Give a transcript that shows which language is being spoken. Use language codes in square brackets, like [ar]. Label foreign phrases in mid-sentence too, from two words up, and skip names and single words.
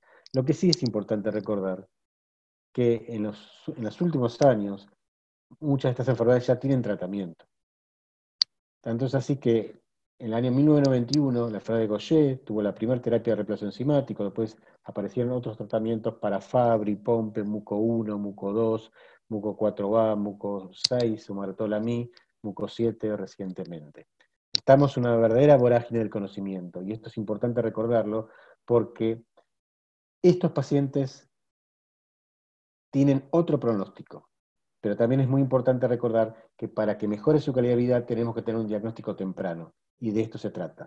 [es] Lo que sí es importante recordar que en los últimos años muchas de estas enfermedades ya tienen tratamiento. Tanto es así que en el año 1991 la enfermedad de Gaucher tuvo la primera terapia de reemplazo enzimático, después aparecieron otros tratamientos para Fabry, Pompe, Muco 1, Muco 2, Muco 4A, Muco 6, Sumartola-Mi, Muco 7 recientemente. Estamos en una verdadera vorágine del conocimiento, y esto es importante recordarlo porque estos pacientes tienen otro pronóstico. Pero también es muy importante recordar que para que mejore su calidad de vida tenemos que tener un diagnóstico temprano, y de esto se trata.